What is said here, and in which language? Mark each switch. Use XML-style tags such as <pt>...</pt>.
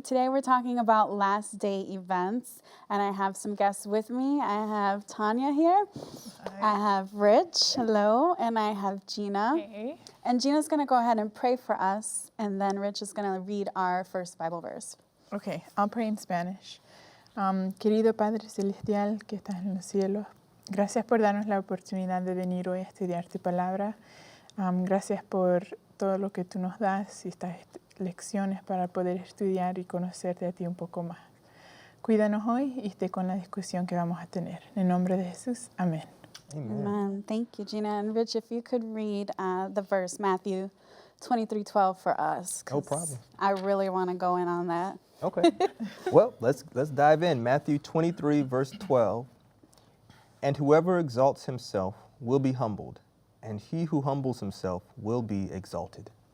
<en>Today we're talking about last day events, and I have some guests with me. I have Tanya here. Hi. I have Rich, hello, and I have Gina. Hey. And Gina's going to go ahead and pray for us, and then Rich is going to read our first Bible verse. Okay, I'll pray in Spanish.</en> <es>Querido Padre Celestial que estás en los cielos, gracias por darnos la oportunidad de venir hoy a estudiar tu palabra. Gracias por todo lo que tú nos das y estas lecciones para poder estudiar y conocerte a ti un poco más. Cuídanos hoy y esté con la discusión que vamos a tener. En nombre de Jesús, amén.</es> <en>Amen. Amen. Thank you, Gina. And Rich, if you could read the verse, Matthew 23:12 for us. No problem. I really want to go in on that. Okay. Well, let's dive in. Matthew 23, verse 12. And whoever exalts himself will be humbled, and he who humbles himself will be exalted.</en>